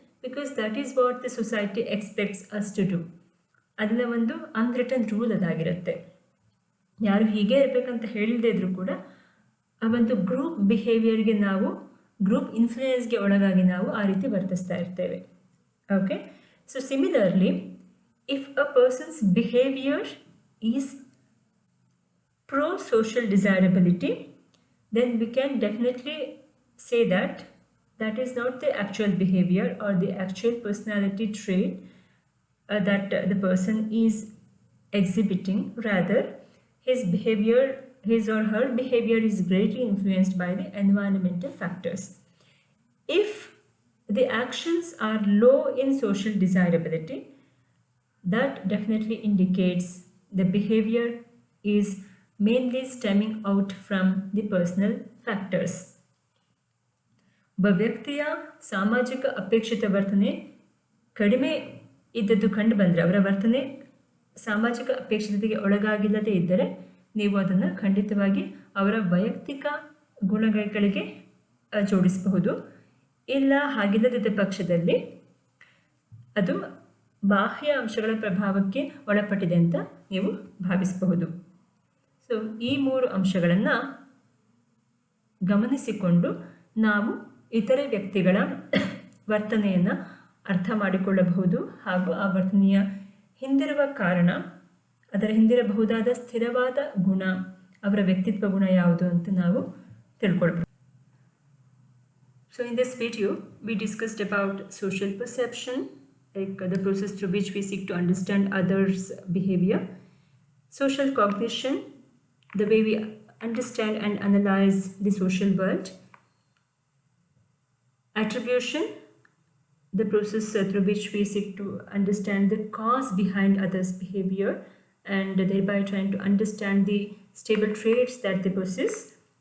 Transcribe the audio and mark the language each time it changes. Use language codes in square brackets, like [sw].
[en] Because that is what the society expects us to do. [kn] ಅದನ್ನ ಒಂದು unwritten rule ಅದಾಗಿರುತ್ತೆ. ಯಾರು ಹೀಗೆ ಇರಬೇಕಂತ ಹೇಳಿಲ್ಲದೆ ಇದ್ರೂ ಕೂಡ ಆ ಒಂದು ಗ್ರೂಪ್ ಬಿಹೇವಿಯರ್ಗೆ ನಾವು, ಗ್ರೂಪ್ ಇನ್ಫ್ಲೂಯೆನ್ಸ್ಗೆ ಒಳಗಾಗಿ ನಾವು ಆ ರೀತಿ ವರ್ತಿಸ್ತಾ ಇರ್ತೇವೆ. Okay. [en] So similarly, if a person's behaviour is pro-social desirability, then we can definitely say that that is not the actual behavior or the actual personality trait that the person is exhibiting. Rather, his or her behavior is greatly influenced by the environmental factors. If the actions are low in social desirability, that definitely indicates the behavior is mainly stemming out from the personal factors. [kn] ಒಬ್ಬ ವ್ಯಕ್ತಿಯ ಸಾಮಾಜಿಕ ಅಪೇಕ್ಷಿತ ವರ್ತನೆ ಕಡಿಮೆ ಇದ್ದದ್ದು ಕಂಡು ಬಂದರೆ, ಅವರ ವರ್ತನೆ ಸಾಮಾಜಿಕ ಅಪೇಕ್ಷಿತತೆಗೆ ಒಳಗಾಗಿಲ್ಲದೇ ಇದ್ದರೆ, ನೀವು ಅದನ್ನು ಖಂಡಿತವಾಗಿ ಅವರ ವೈಯಕ್ತಿಕ ಗುಣಗಳಿಗೆ ಜೋಡಿಸಬಹುದು. ಇಲ್ಲ ಹಾಗಿಲ್ಲದಿದ್ದ ಪಕ್ಷದಲ್ಲಿ ಅದು ಬಾಹ್ಯ ಅಂಶಗಳ ಪ್ರಭಾವಕ್ಕೆ ಒಳಪಟ್ಟಿದೆ ಅಂತ ನೀವು ಭಾವಿಸಬಹುದು. ಸೊ ಈ 3 ಅಂಶಗಳನ್ನು ಗಮನಿಸಿಕೊಂಡು ನಾವು ಇತರೆ ವ್ಯಕ್ತಿಗಳ ವರ್ತನೆಯನ್ನು ಅರ್ಥ ಮಾಡಿಕೊಳ್ಳಬಹುದು ಹಾಗೂ ಆ ವರ್ತನೆಯ ಹಿಂದಿರುವ ಕಾರಣ, ಅದರ ಹಿಂದಿರಬಹುದಾದ ಸ್ಥಿರವಾದ ಗುಣ, ಅವರ ವ್ಯಕ್ತಿತ್ವ ಗುಣ ಯಾವುದು ಅಂತ ನಾವು ತಿಳ್ಕೊಳ್ಬಹುದು. [en] So in this video we discussed about social perception, like the process through which we seek to understand others' behavior, social cognition, the way we understand and analyze the social world, attribution, the process through which we seek to understand the cause behind others' behavior and thereby trying to understand the stable traits that they possess.